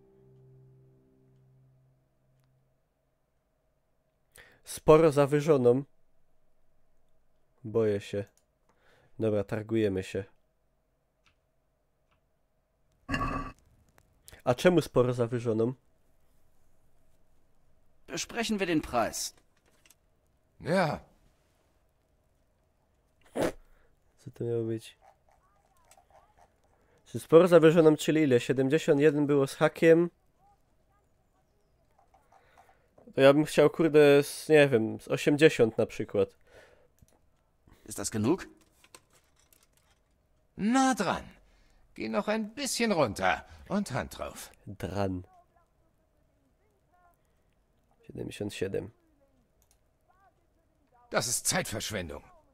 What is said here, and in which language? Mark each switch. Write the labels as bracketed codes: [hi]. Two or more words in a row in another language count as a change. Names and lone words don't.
[pl] Sporo zawyżoną. Boję się. Dobra, targujemy się. A czemu sporo zawyżoną? [de] Besprechen wir den Preis. Ja. [pl] Co to miało być? Czy sporo zawyżoną, czyli ile? 71 było z hakiem. To ja bym chciał, kurde, z, nie wiem, z 80 na przykład. [de] Ist das genug? Na dran. Geh noch ein bisschen runter und Hand drauf. Dran. 77. Das ist Zeitverschwendung.